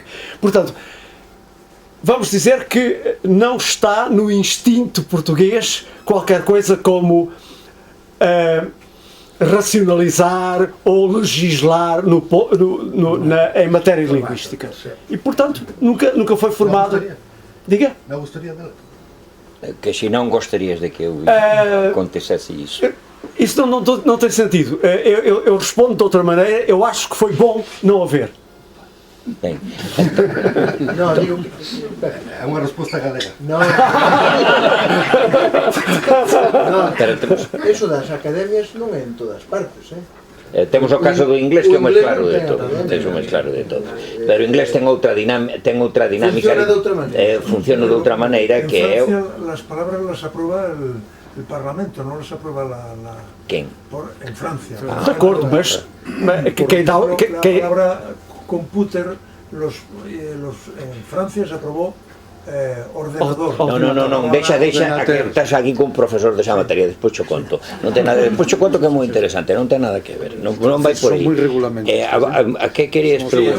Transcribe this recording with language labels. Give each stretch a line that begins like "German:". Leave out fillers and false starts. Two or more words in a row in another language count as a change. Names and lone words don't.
Portuguese: Portanto, vamos dizer que não está no instinto português qualquer coisa como racionalizar ou legislar em matéria linguística. E, portanto, nunca foi formado... Diga? Não gostaria dela.
Galician: Que se non gostarias de que eu acontecesse iso?
Portuguese: Isso não tem sentido. Eu respondo de outra maneira. Eu acho que foi bom não haver.
Galician: Ben, Non, digo, é unha resposta galega. No, pero temos, eso das academias non é en todas partes, temos o caso do inglés que é o máis inglés claro non de ten todo, academia. é o máis claro de todo. Pero o inglés ten outra dinámica, Funciona de outra maneira. funciona de outra maneira
Spanish: En
Galician: que é
Spanish: Francia las palabras las aprueba el Parlamento, no las aprueba
Galician: quen?
Spanish: en Francia.
Portuguese: De acordo, mas
Spanish: Por
Portuguese: quem dá...
Spanish: ejemplo, la palabra computer en Francia se aprobó ordenador.
Galician: Non, deixa, que estás aquí cun profesor desa materia, despois cho conto. Non ten nada, despois cho conto que é moi interesante, non ten nada que ver, non vai por aí. Son moi regulamentos. A que querías Sí, eu